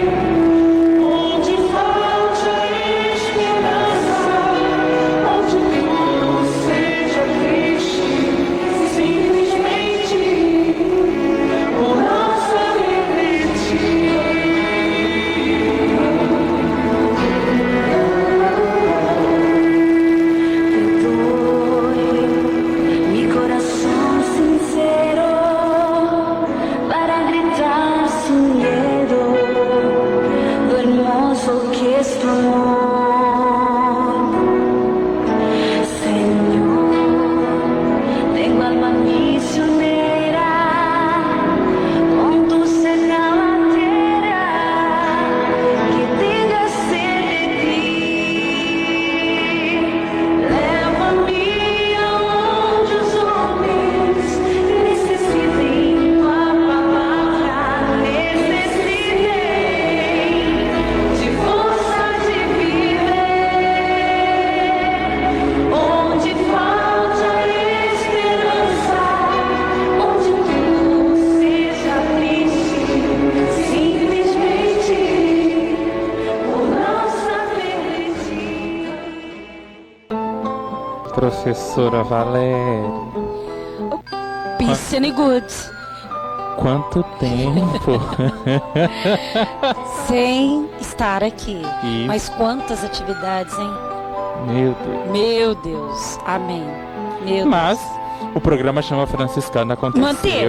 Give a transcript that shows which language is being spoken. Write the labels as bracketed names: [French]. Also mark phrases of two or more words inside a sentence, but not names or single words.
[Portuguese] Onde falte a esperança, onde tudo seja triste, simplesmente por não saber de ti. [Spanish] Perdoe mi corazón sincero para gritar sin miedo lo hermoso que es tu amor. Señor, tengo alma misionera, condúceme a la tierra que tenga sed de ti. [Portuguese] Leva-me aonde os homens necessitem tua palavra, necessitem de força de viver. Onde falta a esperança, onde tudo seja triste, simplesmente por não saber de ti. Professora Valéria. [English] Peace and good. [Portuguese] Quanto tempo! Sem estar aqui. Isso. Mas quantas atividades, hein? Meu Deus. Meu Deus. Amém. Meu Mas o programa Chama Franciscana aconteceu Manteve,